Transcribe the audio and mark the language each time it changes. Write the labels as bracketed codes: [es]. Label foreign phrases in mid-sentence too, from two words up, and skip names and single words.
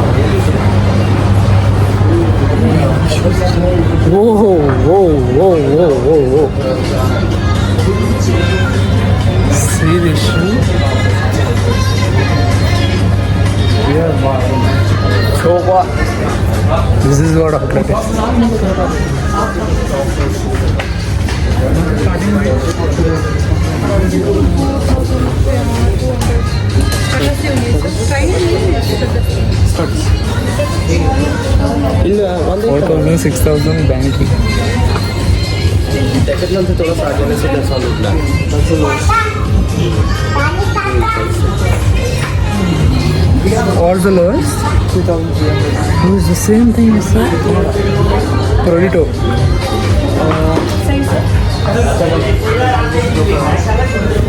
[en] Whoa. See this shoe? So what? This is what outlet is. [kn] ಇಲ್ಲ ಒಂದು [en] 4,000, 6,000 banking. [hi] Decathlon से थोड़ा स्टार्ट होने से 10 साल निकला. [en] What's the lowest? 2,300. Oh, it's the same thing as that. Prodito.